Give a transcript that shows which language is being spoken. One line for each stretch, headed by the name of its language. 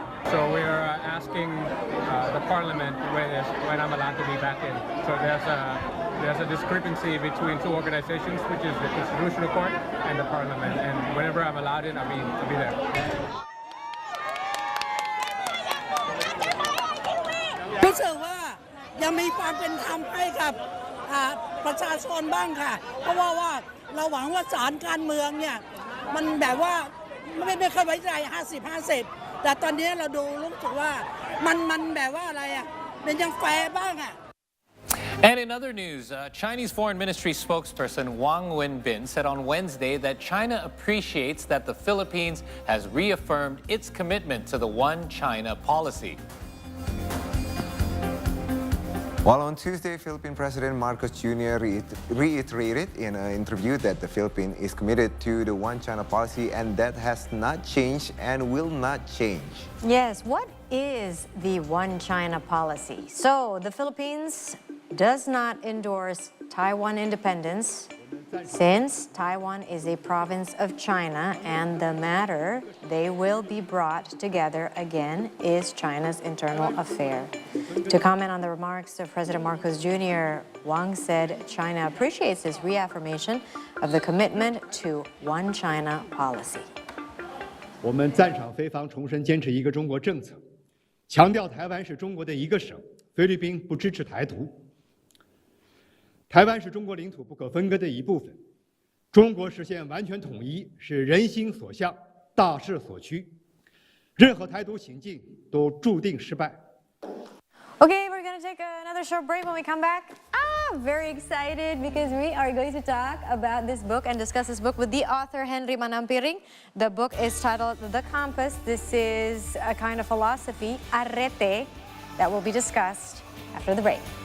English: So we're asking the parliament when I'm allowed to be back in. So there's a discrepancy between two organizations, which is the Constitutional Court and the parliament. And whenever I'm allowed in, I'll be there.
Thai: รู้สึกว่ายังมีความเป็นธรรมให้กับประชาชนบ้างค่ะเพราะว่าเราหวังว่าศาลการเมืองเนี่ยมันแบบว่าไม่ค่อยไว้ใจ 50-50 แต่ตอนนี้เราดูรู้สึกว่ามันแบบว่าอะไรอ่ะเป็นยังแฟร์บ้างอ่ะ
English: And in other news, Chinese Foreign Ministry spokesperson Wang Wenbin said on Wednesday that China appreciates that the Philippines has reaffirmed its commitment to the One China policy. While on Tuesday, Philippine President Marcos Jr. reiterated in an interview that the Philippines is committed to the One China policy and that has not changed and will not change. Yes, what is the One China policy? So the Philippines does not endorse Taiwan independence since Taiwan is a province of China and the matter they will be brought together again is China's internal affair. To comment on the remarks of President Marcos Jr., Wang said China appreciates this reaffirmation of the commitment to One China policy.
Chinese: 我们赞赏菲方重申坚持一个中国政策，强调台湾是中国的一个省，菲律宾不支持台独。台湾是中国领土不可分割的一部分，中国实现完全统一是人心所向、大势所趋，任何台独行径都注定失败。
English: Okay, we're going to take another short break. When we come back, very excited because we are going to talk about this book and discuss this book with the author, Henry Manampiring. The book is titled The Compass. This is a kind of philosophy, arete, that will be discussed after the break.